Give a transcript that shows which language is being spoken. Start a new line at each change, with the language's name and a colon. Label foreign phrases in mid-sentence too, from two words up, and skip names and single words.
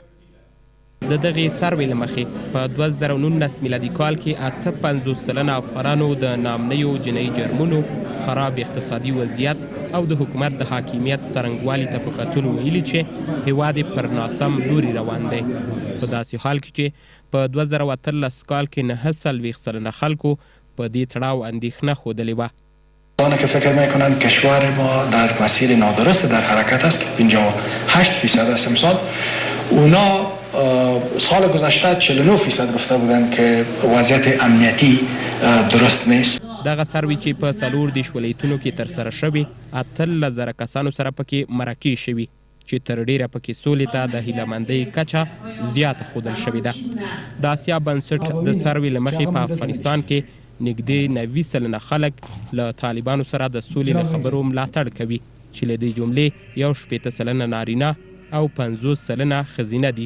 Pashto: د دغې سروې له مخې په 2019 میلادي کال کې 58 سلنه افغانانو د نامنیو جنایي جرمونو، خراب اقتصادي وضعیت او د حکومت د حاکمیت څرنګوالي ته په کتلو ویلي چې هیواد پر ناسم لوري روان دی. په داسې حال کې چې په 2013 کال کې 9 سلنه خلکو په دې تړاو اندېښنه ښودلې وه.
Persian: آنها که فکر میکنند کشور ما در مسیر نادرست در حرکت است که 58% است امسال. اونا سال گذشته 49% گفته بودن که وضعیت امنیتی درست نیست.
Pashto: دغه سروې چې په 14 ولایتونو کې ترسره شوې، 18,000 کسانو سره پکې مرکې شوي چې تر ډیره پکې سولې ته د هیلهمندۍ کچه زیاته ښودل شوې ده. د آسیا بنسټ د سروې له مخې په افغانستان کې نږدې 90 سلنه خلک له طالبانو سره د سولې له خبرو ملاتړ کوي چې له دې جملې 61 سلنه نارینه او 50 سلنه ښځینه دي.